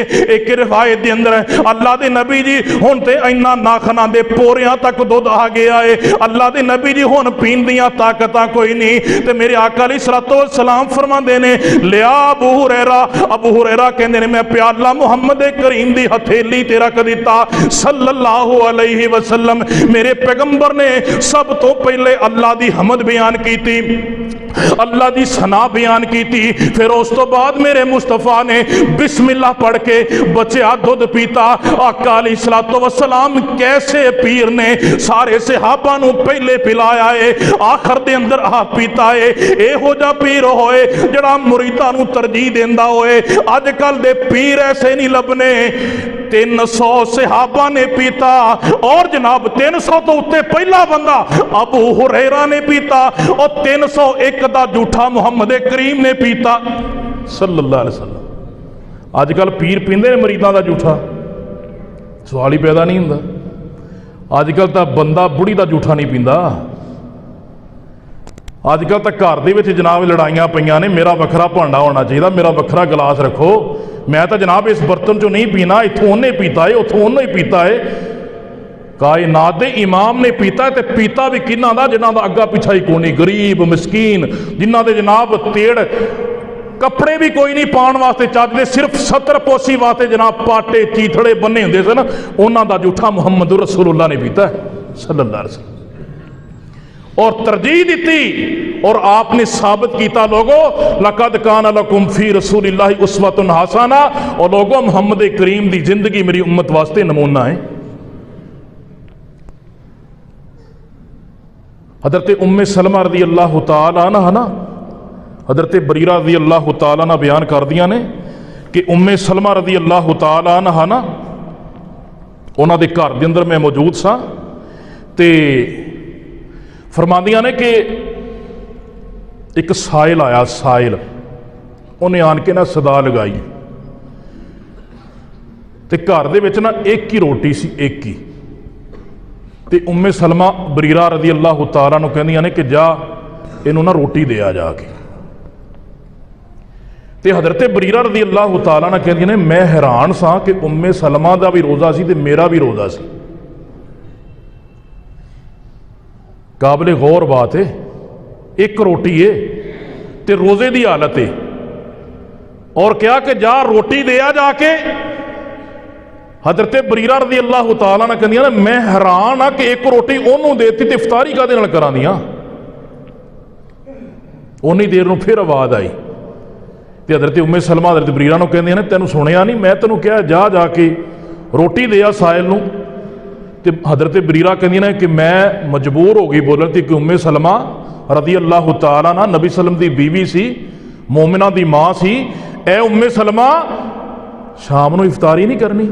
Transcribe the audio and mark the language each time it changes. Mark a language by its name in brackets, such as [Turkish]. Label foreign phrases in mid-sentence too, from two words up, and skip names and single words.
[Punjabi] ਇਕ ਰਿਵਾਇਤ ਦੇ ਅੰਦਰ ਅੱਲਾਹ ਦੇ ਨਬੀ ਜੀ ਹੁਣ ਤੇ ਇੰਨਾ ਨਾਖ਼ਨਾਂ ਦੇ ਪੋਰੀਆਂ ਤਕ ਦੁੱਧ ਆ ਗਿਆ ਹੈ। ਅੱਲਾਹ ਦੇ ਨਬੀ ਜੀ ਹੁਣ ਪੀਣ ਦੀਆਂ ਤਾਕਤਾਂ ਕੋਈ ਨਹੀਂ। ਤੇ ਮੇਰੇ ਆਕਾ [Arabic] عليه الصلاة والسلام [Punjabi] ਫ਼ਰਮਾਂਦੇ ਨੇ ਲਿਆ ਅਬੂ ਹੁਰੈਰਾ। ਅਬੂ ਹੁਰੈਰਾ ਕਹਿੰਦੇ ਨੇ ਮੈਂ ਪਿਆਲਾ ਮੁਹੰਮਦ ਕਰੀਮ ਦੀ ਹਥੇਲੀ ਤੇ ਰੱਖ ਦਿੱਤਾ [Arabic] صلى الله عليه وسلم. [Punjabi] ਮੇਰੇ ਪੈਗ਼ੰਬਰ ਨੇ ਸਭ ਤੋਂ ਪਹਿਲੇ ਅੱਲਾਹ ਦੀ ਹਮਦ ਬਯਾਨ ਕੀ ਥੀ, ਅੱਲਾਹ ਦੀ ਸਨਾ ਬਯਾਨ ਕੀ ਥੀ। ਫਿਰ ਉਸ ਤੋਂ ਬਾਅਦ ਮੇਰੇ ਮੁਸਤਫ਼ਾ ਨੇ ਬਿਸਮਿੱਲਾਹ ਪੜ੍ਹ ਕੇ ਬੱਚਾ ਦੁੱਧ ਪੀਤਾ। ਆਕਾ [Arabic] عليه الصلاة والسلام [Punjabi] ਕੈਸੇ ਪੀਰ ਨੇ ਸਾਰੇ ਸਹਾਬਾ ਨੂੰ ਪਹਿਲੇ ਪਿਲਾਇਆ ਹੈ, ਆਖ਼ਿਰ ਦੇ ਅੰਦਰ ਆਪ ਪੀਤਾ ਹੈ। ਏਹੋ ਜਾ ਪੀਰ ਹੋਏ ਜਿਹੜਾ ਮੁਰੀਦਾਂ ਨੂੰ ਤਰਜੀਹ ਦੇਂਦਾ ਹੋਏ। ਅੱਜਕੱਲ੍ਹ ਦੇ ਪੀਰ ਐਸੇ ਨਹੀਂ ਲੱਭਣੇ। 300 ਸਹਾਬਾ ਨੇ ਪੀਤਾ ਔਰ ਜਨਾਬ 300 ਤੋਂ ਉੱਤੇ ਪਹਿਲਾ ਬੰਦਾ ਅਬੂ ਹੁਰੈਰਾ ਨੇ ਪੀਤਾ ਔਰ 301 ਦਾ ਝੂਠਾ ਮੁਹੰਮਦ ਕਰੀਮ ਨੇ ਪੀਤਾ [Arabic] صلى الله عليه وسلم. [Punjabi] ਅੱਜਕੱਲ੍ਹ ਪੀਰ ਪੀਂਦੇ ਨੇ ਮੁਰੀਦਾਂ ਦਾ ਝੂਠਾ, ਸਵਾਲ ਹੀ ਪੈਦਾ ਨਹੀਂ ਹੁੰਦਾ। ਅੱਜਕੱਲ੍ਹ ਤੋ ਬੰਦਾ ਬੁੱਢੀ ਦਾ ਝੂਠਾ ਨਹੀਂ ਪੀਂਦਾ। ਅੱਜਕੱਲ੍ਹ ਤੋ ਘਰ ਦੇ ਵਿਚ ਜਨਾਬ ਲੜਾਈਆਂ ਪਈਆਂ ਨੇ, ਮੇਰਾ ਵੱਖਰਾ ਭਾਂਡਾ ਹੋਣਾ ਚਾਹੀਦਾ, ਮੇਰਾ ਵੱਖਰਾ ਗਿਲਾਸ ਰੱਖੋ, ਮੈਂ ਤੋ ਜਨਾਬ ਇਸ ਬਰਤਨ ਚੋਂ ਨਹੀਂ ਪੀਣਾ, ਇੱਥੋਂ ਉਨ੍ਹੇਂ ਪੀਤਾ ਹੈ ਉੱਥੋਂ ਉਨ੍ਹੇਂ ਪੀਤਾ ਹੈ। ਕਾਇਨਾਤ ਦੇ ਇਮਾਮ ਨੇ ਪੀਤਾ ਹੈ, ਤੋ ਪੀਤਾ ਭੀ ਕਿਨ੍ਹਾਂ ਦਾ ਜਿਨ੍ਹਾਂ ਦਾ ਅੱਗਾ ਪਿੱਛਾ ਹੀ ਕੋਈ ਨਹੀਂ, ਗ਼ਰੀਬ ਮਿਸਕੀਨ ਜਿਨ੍ਹਾਂ ਦੇ ਜਨਾਬ ਤੇੜ ਕੱਪੜੇ ਭੀ ਕੋਈ ਨਹੀਂ ਪਾਉਣ ਵਾਸਤੇ ਚੱਜਦੇ, ਸਿਰਫ਼ ਸਤਰ ਪੋਸ਼ੀ ਵਾਸਤੇ ਜਨਾਬ ਪਾਟੇ ਚੀਥੜੇ ਬੰਨ੍ਹੇ ਹੁੰਦੇ ਸਨ, ਉਨ੍ਹਾਂ ਦਾ ਝੂਠਾ ਮੁਹੰਮਦ ਰਸੂਲੁੱਲਾਹ ਨੇ ਪੀਤਾ [Arabic] صلى الله عليه وسلم [Punjabi] ਔਰ ਤਰਜੀਹ ਦੀ। [Urdu] اور آپ نے ثابت کیا لوگوں [Arabic] لقد كان لكم في رسول الله أسوة حسنة, [Punjabi] ਔਰ ਲੋਕੋ ਮੁਹੰਮਦ ਕਰੀਮ ਕੀ ਜ਼ਿੰਦਗੀ ਮੇਰੀ ਉੱਮਤ ਵਾਸਤੇ ਨਮੂਨਾ ਹੈ। ਹਜ਼ਰਤ ਉੱਮੇ ਸਲਮਾ [Arabic] رضي الله تعالى عنها [Punjabi] ਨਾ, ਹਜ਼ਰਤ ਬਰੀਰਾ [Arabic] رضي الله تعالى عنها [Punjabi] ਬਯਾਨ ਕਰ ਦਿਆ ਨੇ ਕਿ ਉੱਮੇ ਸਲਮਾ [Arabic] رضي الله تعالى عنها [Punjabi] ਨਾ ਉਨ੍ਹਾਂ ਦੇ ਘਰ ਦੇ ਅੰਦਰ ਮੈਂ ਮੌਜੂਦ ਸਾ, ਤੇ ਫ਼ਰਮਾਂਦੀਆਂ ਨੇ ਕਿ ਇਕ ਸਾਇਲ ਆਇਆ, ਸਾਇਲ ਉਨ੍ਹੇਂ ਆਣ ਕੇ ਨਾ ਸਦਾ ਲਗਾਈ, ਤੇ ਘਰ ਦੇ ਵਿਚ ਨਾ ਇਕ ਹੀ ਰੋਟੀ ਸੀ, ਇਕ ਹੀ। ਤੇ ਉੱਮੇ ਸਲਮਾ ਬਰੀਰਾ [Arabic] رضي الله تعالى [Punjabi] ਨੂੰ ਕਹਿੰਦੀਆਂ ਨੇ ਕਿ ਜਾ ਇਹਨੂੰ ਨਾ ਰੋਟੀ ਦੇ ਆ ਜਾ ਕੇ। ਤੇ ਹਜ਼ਰਤ ਬਰੀਰਾ [Arabic] رضي الله تعالى [Punjabi] ਨੇ ਕਹਿੰਦੀਆਂ ਨੇ ਮੈਂ ਹੈਰਾਨ ਸਾ ਕਿ ਉੱਮੇ ਸਲਮਾ ਦਾ ਭੀ ਰੋਜ਼ਾ ਸੀ ਤੇ ਮੇਰਾ ਭੀ ਰੋਜ਼ਾ ਸੀ। ਕਾਬਿਲ ਗ਼ੌਰ ਬਾਤ ਹੈ, ਇਕ ਰੋਟੀ ਹੈ ਤੇ ਰੋਜ਼ੇ ਕੀ ਹਾਲਤ ਹੈ, ਔਰ ਕਿਆ ਕਿ ਜਾ ਰੋਟੀ ਦੇ ਆ ਜਾ ਕੇ। ਹਜ਼ਰਤ ਬਰੀਰਾ [Arabic] رضي الله تعالى [Punjabi] ਨੇ ਕਹਿੰਦੀਆਂ ਨੇ ਮੈਂ ਹੈਰਾਨ ਹਾਂ ਕਿ ਇਕ ਰੋਟੀ ਓਹਨੂੰ ਦੇਤੀ ਤੇ ਇਫ਼ਤਾਰੀ ਕਾਹਦੇ ਨਾਲ ਕਰਾਂ ਦੀਆਂ। ਉੱਨੀ ਦੇਰ ਨੂੰ ਫਿਰ ਆਵਾਜ਼ ਆਈ ਤੇ ਹਜ਼ਰਤ ਉੱਮੇ ਸਲਮਾ ਹਜ਼ਰਤ ਬਰੀਰਾ ਨੂੰ ਕਹਿੰਦੀਆਂ ਨੇ ਤੈਨੂੰ ਸੁਣਿਆ ਨਹੀਂ, ਮੈਂ ਤੈਨੂੰ ਕਹਾ ਜਾ ਜਾ ਕੇ ਰੋਟੀ ਦੇ ਆ ਸਾਹਿਲ ਨੂੰ। ਤੇ ਹਜ਼ਰਤ ਬਰੀਰਾ ਕਹਿੰਦੀਆਂ ਨੇ ਕਿ ਮੈਂ ਮਜਬੂਰ ਹੋ ਗਈ ਬੋਲਣ ਤੇ ਕਿ ਉੱਮੇ ਸਲਮਾ [Arabic] رضي الله تعالى [Punjabi] ਨਾ ਨਬੀ ਸਲਮ ਕੀ ਬੀਵੀ ਸੀ, ਮੋਮਿਨਾ ਕੀ ਮਾਂ ਸੀ, ਏ ਉੱਮੇ ਸਲਮਾ ਸ਼ਾਮ ਨੂੰ ਇਫ਼ਤਾਰੀ ਨਹੀਂ ਕਰਨੀ।